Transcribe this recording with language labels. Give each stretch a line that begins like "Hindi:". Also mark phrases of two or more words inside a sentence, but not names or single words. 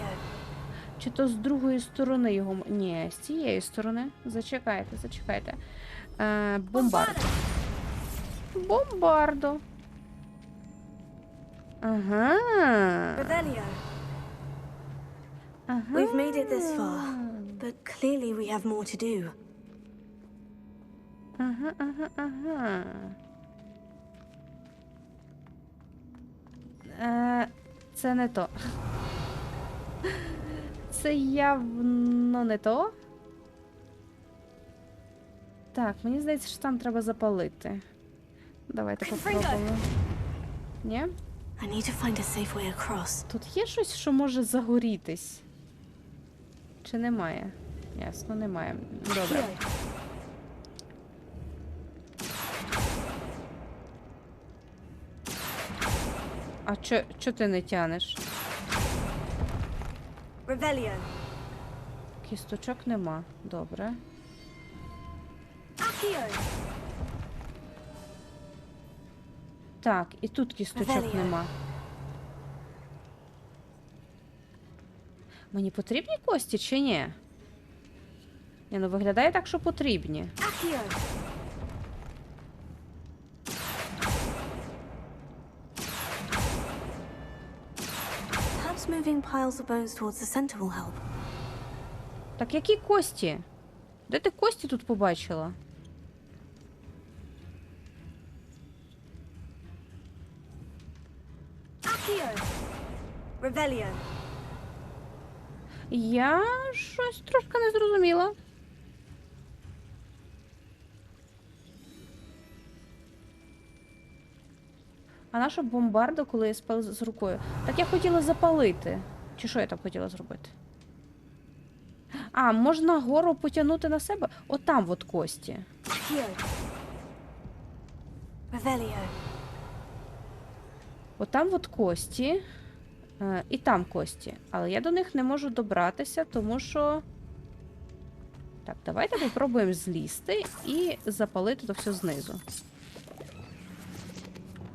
Ukrainian: Чи то з другої сторони його... Ні, з цієї сторони. Зачекайте, зачекайте. Бомбардо. Бомбардо. Ага. Revelio. Ага.
English: We've made it this far, but clearly we have more to do.
Ukrainian: Ага, ага, ага. Це не то. Це явно не то. Так, мені здається, що там треба запалити. Давайте попробуємо. Ні?
English: I need to find a safe way across.
Ukrainian: Тут є щось, що може загорітись? Чи немає? Ясно, немає. Добре. А чо ти не тянеш? Revelio. Кісточок нема. Добре. Accio. Так, і тут кісточок Revelio. нема. Мені потрібні кості чи ні? Ні, ну виглядає так, що потрібні. Accio.
English: Perhaps moving piles of bones towards the center will help.
Ukrainian: Так які кості? Де ти кості тут побачила? Accio. Revelio. Я щось трошки не зрозуміла. А наша бомбарда, коли я спала з рукою? Так я хотіла запалити. Чи що я там хотіла зробити? А, можна гору потягнути на себе? Отам от кості. Accio. Revelio. Отам от кості. І там кості. Але я до них не можу добратися, тому що... Так, давайте попробуємо злізти і запалити то все знизу.